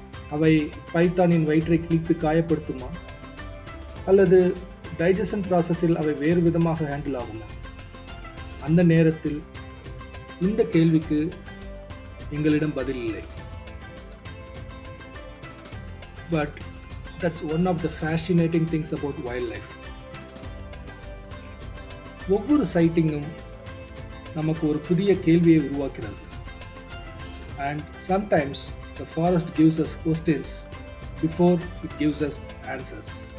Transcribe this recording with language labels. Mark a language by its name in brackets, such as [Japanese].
[Tamil] அவை பைத்தானின் வயிற்றை கிழித்து காயப்படுத்துமா, அல்லது டைஜஷன் ப்ராசஸில் அவை வேறு விதமாக ஹேண்டில் ஆகுமா? அந்த நேரத்தில் இந்த கேள்விக்கு எங்களிடம் பதில் இல்லை. [English] But that's one of the fascinating things about wildlife. [Tamil] ஒவ்வொரு சைட்டிங்கும் நமக்கு ஒரு புதிய கேள்வியை உருவாக்கிறது. [English] And sometimes the forest gives us questions before it gives us answers.